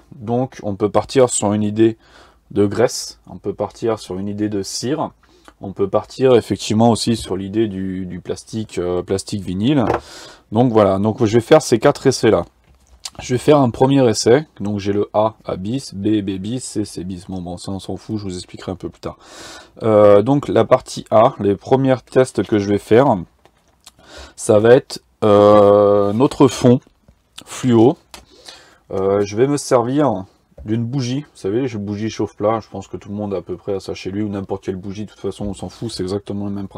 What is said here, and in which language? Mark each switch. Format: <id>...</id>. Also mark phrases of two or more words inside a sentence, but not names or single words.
<fr>Donc on peut partir sur une idée de graisse, on peut partir sur une idée de cire, on peut partir effectivement aussi sur l'idée du plastique, plastique vinyle. Donc voilà, donc je vais faire ces 4 essais là. Je vais faire un premier essai, donc j'ai le A bis, B bis, C bis. Bon, ça on s'en fout, je vous expliquerai un peu plus tard. Donc la partie A, les premiers tests que je vais faire, ça va être notre fond fluo. Je vais me servir d'une bougie, vous savez, les bougies chauffe-plat, je pense que tout le monde a à peu près ça chez lui, ou n'importe quelle bougie, de toute façon on s'en fout, c'est exactement le même principe.</fr>